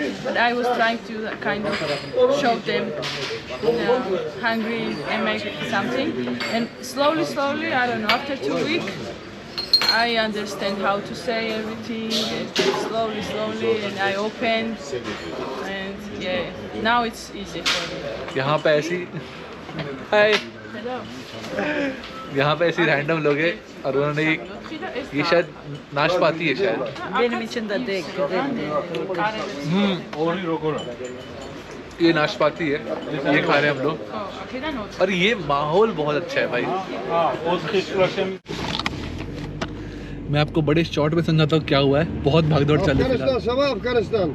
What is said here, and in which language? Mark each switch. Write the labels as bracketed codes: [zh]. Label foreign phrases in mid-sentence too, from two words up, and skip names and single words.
[en] But I was trying to kind of show them hungry and make something. And slowly, I don't know, after 2 weeks, I understand how to say everything. And slowly, and I opened. And yeah, now it's easy for me. [hi] यहाँ पे ऐसी हाय, Hello. यहाँ पे ऐसी रैंडम लोग हैं और उन्होंने ये शायद नाशपाती है शायद। [tr] Benim için de değil, güzeldi. [hi] ये नाशपाती है, ये खा रहे हैं हम लोग और ये माहौल बहुत अच्छा है भाई। मैं आपको बड़े शॉर्ट में समझाता हूँ क्या हुआ है। बहुत भागदौड़ चल रही है [tr] Afganistan, sabah Afganistan.